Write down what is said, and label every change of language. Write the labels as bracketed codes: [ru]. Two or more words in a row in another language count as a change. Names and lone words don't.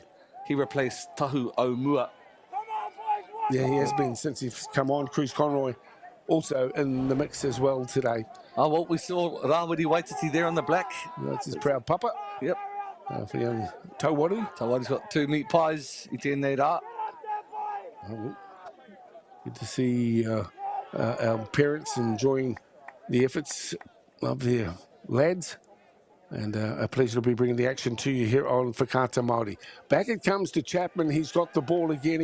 [en] He replaced Tahu Omua. Yeah, he has been since he's come on. Cruz Conroy also in the mix as well today. Oh, well, we saw Rawiri Waititi there on the black. That's his proud papa. Yep. For young Tauwaru. Tauwaru's got 2 meat pies. [mi] I tēnei rā. [en] Good to see our parents enjoying the efforts of their lads. And a pleasure to be bringing the action to you here on Whakaata Māori. Back it comes to Chapman. He's got the ball again.